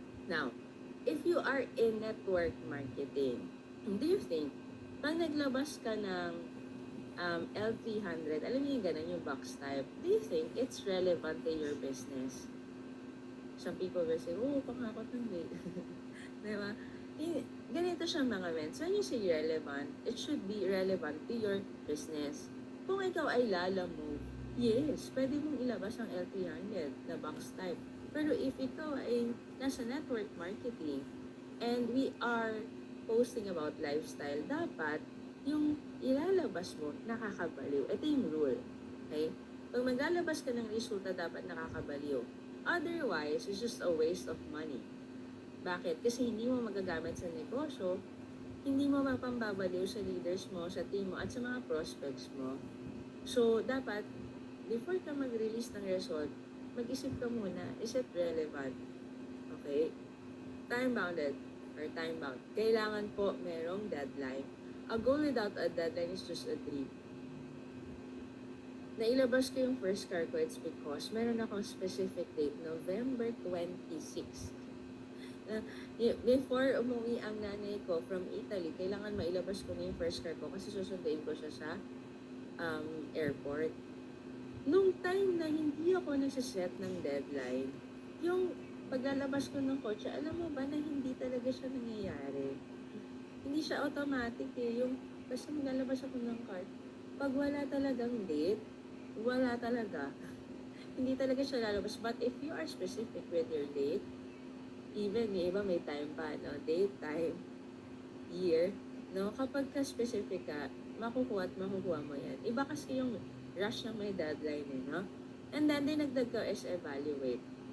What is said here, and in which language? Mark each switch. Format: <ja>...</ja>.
<en>Now, if you are in network marketing, do you think,</en> <tl>pag naglabas ka ng L300, alam niyo yung ganun, yung box type,</tl> <en>do you think it's relevant to your business? Some people will say, oh, pangakot ng late.</en> <tl>Diba? Ganito siya mga men.</tl> <en>So, when you say relevant, it should be relevant to your business.</en> <tl>Kung ikaw ay lalamove, yes, pwede mong ilabas ang L300 na box type. Pero if ikaw ay nasa network marketing</tl> <en>and we are posting about lifestyle,</en> <tl>dapat yung ilalabas mo nakakabaliw. Ito yung rule. Okay? Pag maglalabas ka ng resulta, dapat nakakabaliw.</tl> <en>Otherwise, it's just a waste of money.</en> <tl>Bakit? Kasi hindi mo magagamit sa negosyo, hindi mo mapambabaliw sa leaders mo, sa team mo, at sa mga prospects mo. So, dapat before ka mag-release ng result, mag-isip ka muna,</tl> <en>is it relevant?</en> <tl>Okay?</tl> <en>Time-bounded or time-bound.</en> <tl>Kailangan po merong deadline.</tl> <en>A goal without a deadline is just a dream.</en> <tl>Nailabas ko yung first car ko,</tl> <en>it's because</en> <tl>meron akong specific date, November 26. Before umuwi ang nanay ko from Italy, kailangan mailabas ko na yung first car ko kasi susunduin ko siya sa airport. Nung time na hindi ako nagsiset ng deadline, yung paglalabas ko ng kotse, alam mo ba na hindi talaga siya nangyayari? Hindi siya automatic eh. Yung basta maglalabas ako ng car, pag wala talagang date, wala talaga. Hindi talaga siya lalabas.</tl> <en>But if you are specific with your date, even</en> <tl>yung iba may time pa,</tl> <en>no?</en> <tl>Date, time, year, no? Kapag ka-specific ka, makukuha mo yan. Iba kasi yung rush ng may deadline eh, no?</tl> <en>And then,</en> <tl>dinagdag ko is evaluate.</tl>